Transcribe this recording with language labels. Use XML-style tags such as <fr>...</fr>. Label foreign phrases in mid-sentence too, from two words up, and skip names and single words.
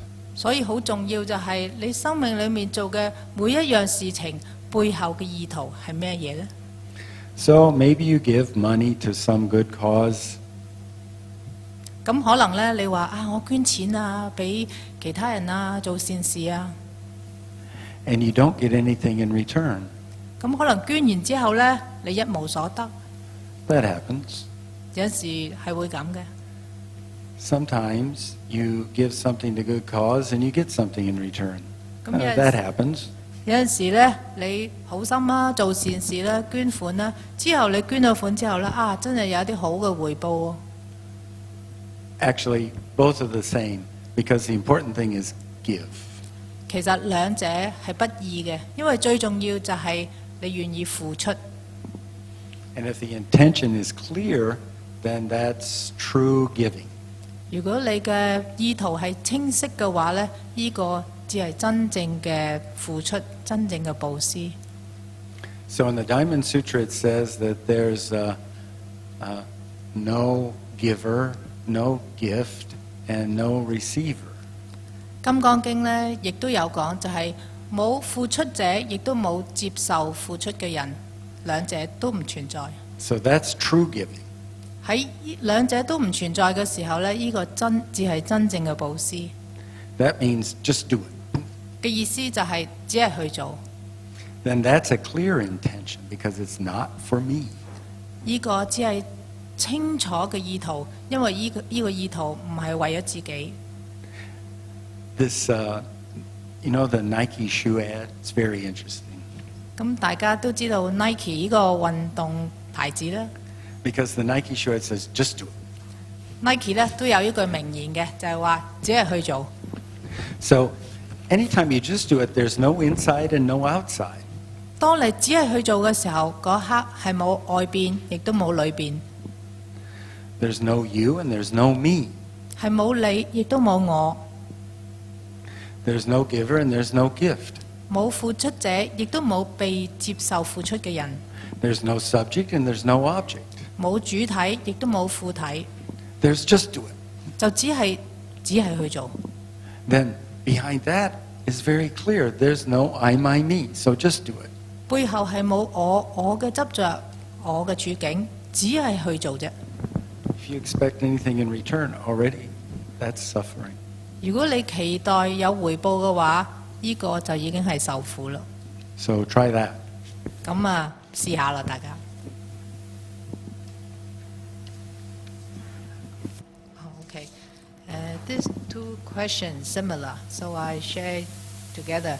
<yue>所以好重要就係你生命裏面做嘅每一樣事情背後嘅意圖係咩嘢呢？</yue> <en>So maybe you give money to some good cause.</en> <yue>咁可能呢，你話啊，我捐錢啊，俾其他人啊，做善事啊。</yue> <en>And you don't get anything in return.</en> <yue>咁可能捐完之後呢，你一無所得。</yue> <en>That happens.</en> <yue>有時係會咁嘅。</yue> <en>Sometimes you give something to good cause and you get something in return. That happens.</en> <yue>有陣時呢，你好心啦，做善事啦，捐款啦，之後你捐咗款之後呢，啊，真係有啲好嘅回報喎。</yue> <en>Actually, both are the same because the important thing is give.</en> <yue>其實兩者係不易嘅，因為最重要就係你願意付出。</yue> <en>And if the intention is clear, then that's true giving.</en> <yue>如果你嘅意圖係清晰嘅話呢，呢個只係真正嘅付出，真正嘅布施。</yue> <en>So in the Diamond Sutra it says that there's no giver, no gift, and no receiver.</en> <yue>金剛經呢亦都有講，就係冇付出者，亦都冇接受付出嘅人，兩者都唔存在。</yue> <en>So that's true giving.</en> <yue>喺兩者都唔存在嘅時候呢，呢個只係真正嘅布施。</yue> <en>That means just do it.</en> <yue>嘅意思就係只係去做。</yue> <en>Then that's a clear intention because it's not for me.</en> <yue>呢個只係清楚嘅意圖，因為呢個意圖唔係為咗自己。</yue> <en>This, you know, the Nike shoe ad. It's very interesting.</en> <yue>咁大家都知道 Nike 呢個運動牌子啦。</yue> <en>Because the Nike shoe ad says, just do it.</en> <yue>Nike 咧都有一句名言嘅，就係話只係去做。</yue> <en>So anytime you just do it, there's no inside and no outside.</en> <yue>當你只係去做嘅時候，嗰刻係冇外邊，亦都冇裏邊。</yue> <en>There's no you and there's no me.</en> <yue>係冇你，亦都冇我。</yue> <en>There's no giver and there's no gift.</en> <yue>冇付出者，亦都冇被接受付出嘅人。</yue> <en>There's no subject and there's no object.</en> <yue>冇主體，亦都冇副體。</yue> <en>There's just do it.</en> <yue>就只係去做。</yue> <en>Then behind that is very clear. There's no I, my, me. So just do it.</en> <yue>背後係冇我嘅執着，我嘅處境，只係去做啫。</yue> <en>if you expect anything in return, already that's suffering.</en> <yue>如果你期待有回報嘅話，呢、個就已經係受苦啦。</yue> <en>So try that.</en> <yue>咁啊，試下啦，</yue> <en>大家。Okay, these two questions similar, so I share together.</en>